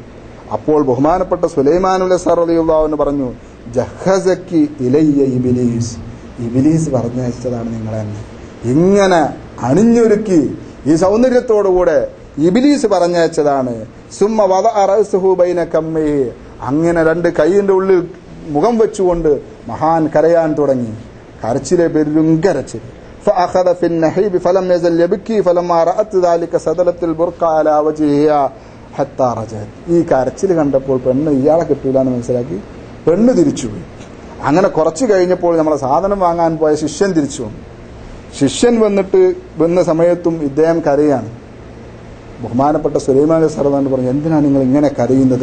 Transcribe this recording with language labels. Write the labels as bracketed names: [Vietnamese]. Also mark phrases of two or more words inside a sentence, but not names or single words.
[Malayalam] അപ്പോൾ ബഹുമാനപ്പെട്ട സുലൈമാൻ അൽ-യസാർ [Arabic] رضي الله عنه [Malayalam] പറഞ്ഞു, [Arabic] جهزك إلي إبليس, [Malayalam] ഇബ്ലീസ് പറഞ്ഞയച്ചതാണ് നിങ്ങളെ, ഇങ്ങനെ അണിഞ്ഞൊരുക്കി ഈ സൗന്ദര്യത്തോടുകൂടെ ഇബ്ലീസ് പറഞ്ഞയച്ചതാണ്. [Arabic] ثم وضع رأسه بين كميه, [Malayalam] അങ്ങനെ രണ്ട് കൈയിന്റെ ഉള്ളിൽ മുഖം വെച്ചുകൊണ്ട് മഹാൻ കരയാൻ തുടങ്ങി. കരച്ചിലെ പെരും കരച്ചിൽ. [Arabic] فأخذ في النحيب فلم يزل يبكي فلما رأت ذلك سدلت البرقع على وجهها حتى رجعت. [Malayalam] ഈ കരച്ചിൽ കണ്ടപ്പോൾ പെണ്ണ് ഇയാളെ കിട്ടൂലെന്ന് മനസ്സിലാക്കി പെണ്ണ് തിരിച്ചുപോയി. അങ്ങനെ കുറച്ച് കഴിഞ്ഞപ്പോൾ നമ്മളെ സാധനം വാങ്ങാൻ പോയ ശിഷ്യൻ തിരിച്ചു വന്നു. ശിഷ്യൻ വന്ന സമയത്തും ഇദ്ദേഹം കരയാണ്. ബഹുമാനപ്പെട്ട സുലൈമാൻ അൽ-യസാർ പറഞ്ഞു, എന്തിനാണ് നിങ്ങൾ ഇങ്ങനെ കരയുന്നത്?